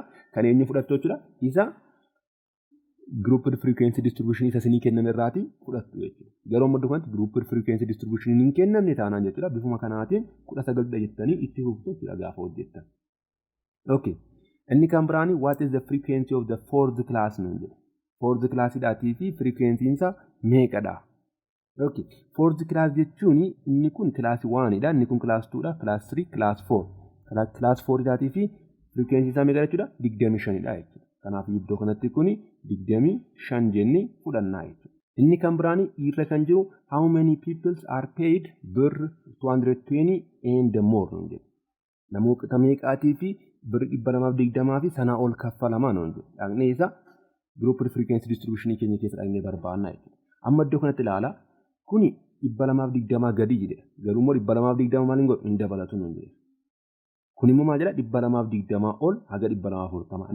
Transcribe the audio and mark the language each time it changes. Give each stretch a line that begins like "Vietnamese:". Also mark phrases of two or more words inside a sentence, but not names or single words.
Oromo: Kan eenyu fudhattu jechuudha? Isa
English: group frequency distribution
Oromo: isa isinii kenname irraati fudhattu jechuudha. Garuu amma iddoo kanatti
English: group frequency distribution
Oromo: hin kennamne taanaan jechuudha. Bifuma kanaatiin 19 jettanii itti fuftu jechuudha gaafa hojjettan. Okay. Inni kan biraani
English: what is the frequency of the fourth class
Oromo: nuun jedha.
English: Fourth class
Oromo: dhaatii fi frequency isaa meeqadha? Okay.
English: Fourth class
Oromo: jechuun inni kun class 1 dha, inni kun class 2 dha,
English: class 3, class 4.
Oromo: Class 4 dhaatii fi frequency isaa meeqa jechuudha? 25 dha jechuudha. Kanaaf iddoo kanatti kuni 25 jennee fudhannaa jechuudha. Inni kan biraani irra kan jiru
English: how many people are paid per 220 and more
Oromo: nuun jedha. Namoota meeqaatii fi bir 220 fi sanaa ol kaffalamaa nuun jedha. Dhaqnee isa
English: group frequency distribution
Oromo: keenya keessa dhaqnee barbaannaa jechuudha. Amma iddoo kanatti ilaala kuni 220 gadi jedha. Garuu immoo 220 maal hin godhu hin dabalatu nuun jedha. Kun immoo maal jedha 220 ol haga 240.